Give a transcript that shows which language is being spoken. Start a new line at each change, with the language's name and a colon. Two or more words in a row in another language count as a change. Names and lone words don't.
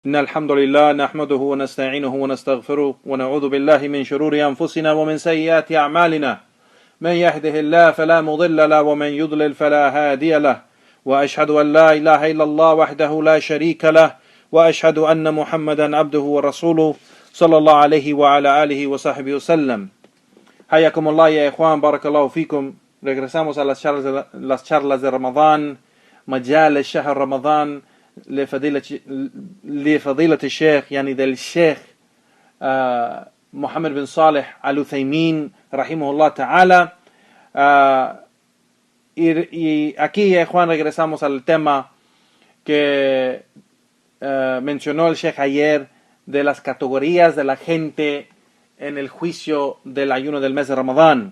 Arabic: إن الحمد لله نحمده ونستعينه ونستغفره ونعوذ بالله من شرور أنفسنا ومن سيئات أعمالنا من يهده الله فلا مضل له ومن يضلل فلا هادي له وأشهد أن لا إله إلا الله وحده لا شريك له وأشهد أن محمدا عبده ورسوله صلى الله عليه وعلى آله وصحبه وسلم. حياكم الله يا إخوان, بارك الله فيكم.
Spanish: Regresamos a las charlas de Ramadán,
Arabic: مجال شهر رمضان لفضيلة الشيخ يعني del Sheikh Muhammad bin Saleh Al-Uthaymin رحمه الله تعالى.
Spanish: Y aquí, Juan, regresamos al tema que mencionó el Sheikh ayer de las categorías de la gente en el juicio del ayuno del mes de Ramadán.